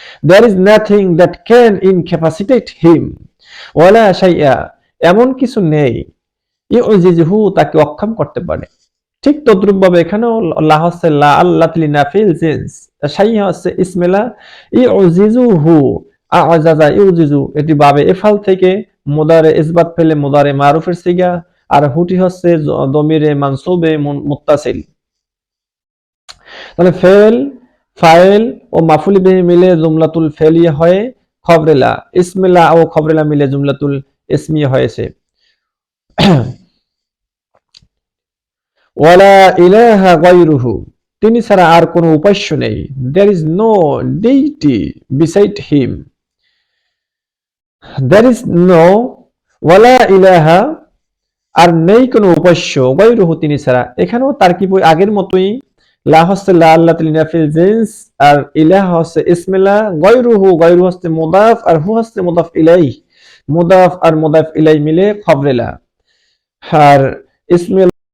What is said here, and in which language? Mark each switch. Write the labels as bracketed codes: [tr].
[en] There is nothing that can incapacitate him. [ar] ওয়ালা শাইআ, [bn] এমন কিছু নেই [ar] ইউজিজুহু [bn] তাকে অক্ষম করতে পারে। ঠিক তদ্রুপ ভাবে এখানেও লা হচ্ছে লা আল্লাহ লিনাফিল জিনস, শাইআ হচ্ছে ইসমিলা, ইউজিজুহু আযাজা ইউজিজু এটি বাবে এফাল থেকে মুদারে ইসবাত ফেলে মুদারে মারুফের সিগা, আর হুটি হচ্ছে দমিরে মানসুবে মুত্তাসিল। তাহলে ফেল, ফাইল ও মাফুল বিহি মিলে জুমলাতুল ফেলিয়া হয়ে খবরেলা, ইসমিল্লাহ ও খবরেলা মিলে জুমলাতুল ইসমিয়া হয়েছে। [ar] ওয়ালা ইলাহা গায়রুহু, [bn] তিনি ছাড়া আর কোনো উপাস্য নেই। [en] There is no deity beside him. There is no, [ar] ওয়ালা ইলাহা [bn] আর নেই কোনো উপাস্য, [ar] গায়রুহু [bn] তিনি ছাড়া। এখানেও তারকিব আগের মতোই, লা হচ্ছে লা আল্লাহ লিনাফিল জিনস, আর ইলাহা হচ্ছে ইসমিল্লাহ, গায়রুহু হচ্ছে মুদাফ, আর হু হচ্ছে মুদাফ ইলাই, মুদাফ আর মুদাফ ইলাই মিলে খবরেলা। আর ইসমিল্লাহ